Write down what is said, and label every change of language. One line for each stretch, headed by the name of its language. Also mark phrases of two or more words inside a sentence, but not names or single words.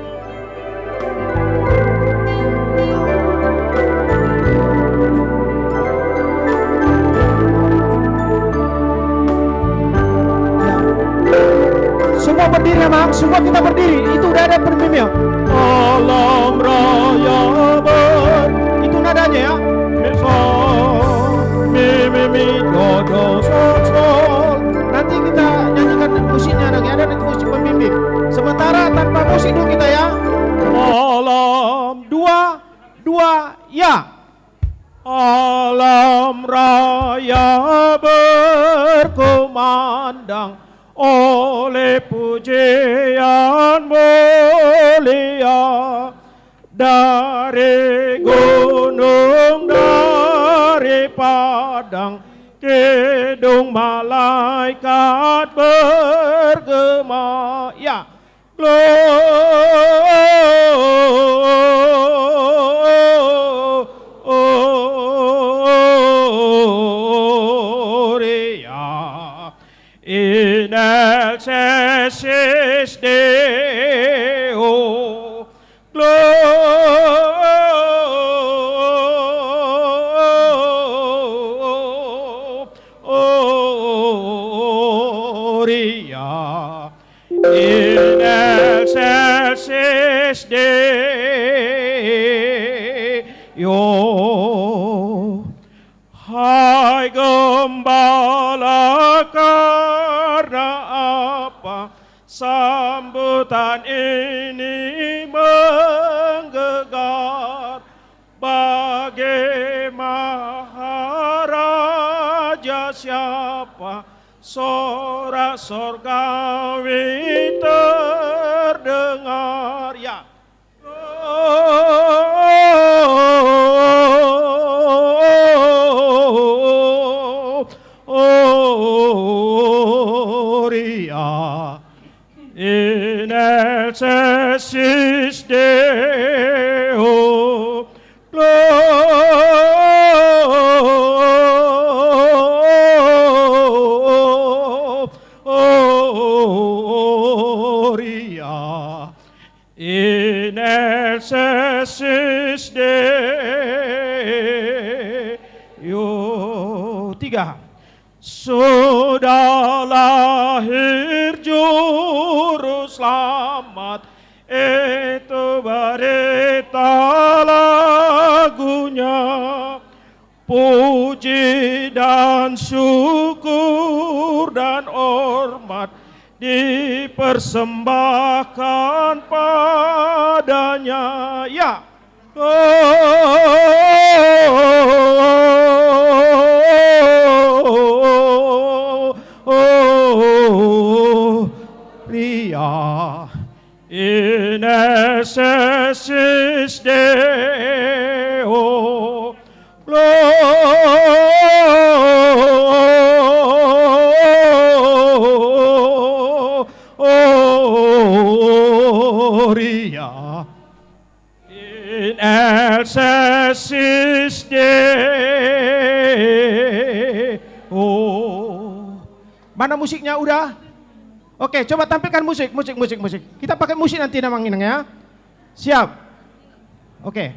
Indonesian: Semua berdiri ya Mang, semua kita berdiri. Itu udah ada pemimpinnya. Alam raya itu nadanya ya. Mi do do sol. Nanti kita nyanyikan musiknya lagi, ada nanti musik pembimbing. Sementara tanpa musik dulu kita ya. Alam dua ya. Alam raya berkumandang oleh pujianmu. mulia dari gunung, dari padang, kidung malaikat bergema, ya,
Latin: gloria in excelsis Deo, gloria in excelsis Deo.
Indonesian: Hai gembala, karena apa sambutan ini menggelegar? Bagi maharaja siapa sorak sorgawi terdengar, ya.
Latin: Gloria in excelsis Deo, gloria in excelsis Deo.
Indonesian: 3. Sudah lahir juru selamat, itu berita lagunya. Puji dan syukur dan hormat dipersembahkan padanya, ya.
Latin: Gloria in excelsis Deo, gloria in excelsis Deo.
Indonesian: Mana musiknya udah? Oke, coba tampilkan musik. Kita pakai musik nanti namang inang, ya. Siap. Oke.